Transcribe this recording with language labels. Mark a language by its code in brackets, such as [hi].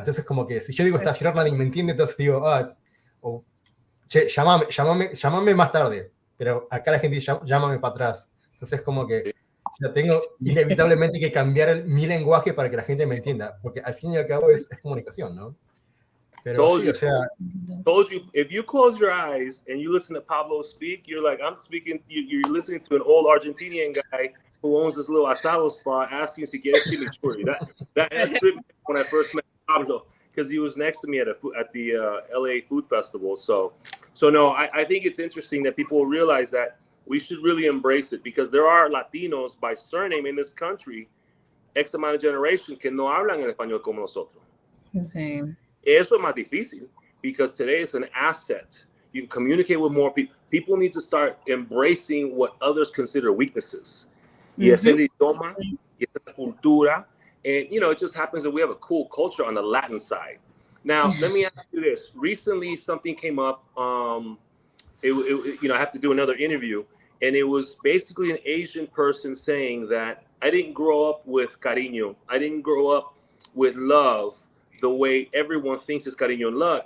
[es] Entonces como que si yo digo estacionar nadie me entiende, entonces digo, o, che, llámame más tarde, pero acá la gente dice llámame para atrás. Entonces como que o sea, tengo inevitablemente que cambiar mi lenguaje para que la gente me entienda, porque al fin y al cabo es comunicación, ¿no? Pero [en] Told [es] sí, [en] you. [es] o sea, [en] Told you, if you close your eyes and you listen to Pablo speak, you're like, I'm speaking, you're listening to an old Argentinian guy who owns this little asado spot asking [es] si quieres chimichurri. [en] That tripped me when I first met Pablo, because he was next to me at the LA Food Festival. So no, I think it's interesting that people realize that we should really embrace it, because there are Latinos by surname in this country, X amount of generation, [es] que no hablan el español como nosotros. [en] Same. [es] Eso es más difícil, [en] because today it's an asset. You can communicate with more people. People need to start embracing what others consider weaknesses. [es] Y es el idioma, y es la cultura. [en] And, it just happens that we have a cool culture on the Latin side. Now, let me ask you this. Recently, something came up. I have to do another interview. And it was basically an Asian person saying that I didn't grow up with cariño. I didn't grow up with love the way everyone thinks is cariño and love.